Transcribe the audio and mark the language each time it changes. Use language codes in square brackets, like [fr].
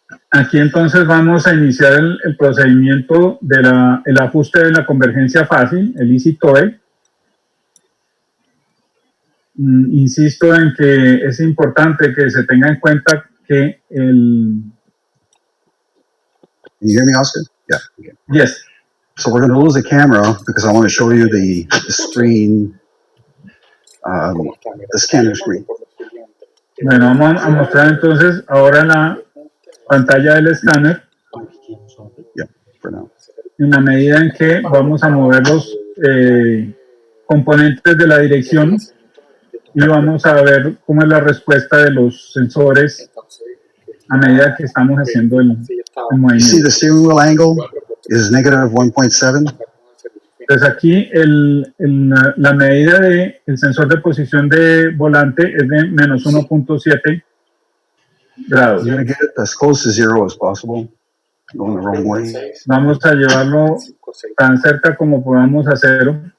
[es] Aquí entonces vamos a iniciar el procedimiento del ajuste de la convergencia fácil, el Easy TOE. Insisto en que es importante que se tenga en cuenta que el... [en] Can you hear me, Oscar? Yeah. Okay. Yes. So we're going to lose the camera because I want to show you the screen, the scanner screen. [es] Bueno, vamos a mostrar entonces ahora la pantalla del escáner [en] Yeah, for now. [es] en la medida en que vamos a mover los componentes de la dirección y vamos a ver cómo es la respuesta de los sensores a medida que estamos haciendo el [en] You see [es] movimiento. [en] the steering wheel angle is negative 1.7. [es] Entonces aquí la medida del sensor de posición de volante es de menos 1.7 grados. [en] You're going to get it as close to zero as possible. Going the wrong way. [es] Vamos a llevarlo tan cerca como podamos a cero.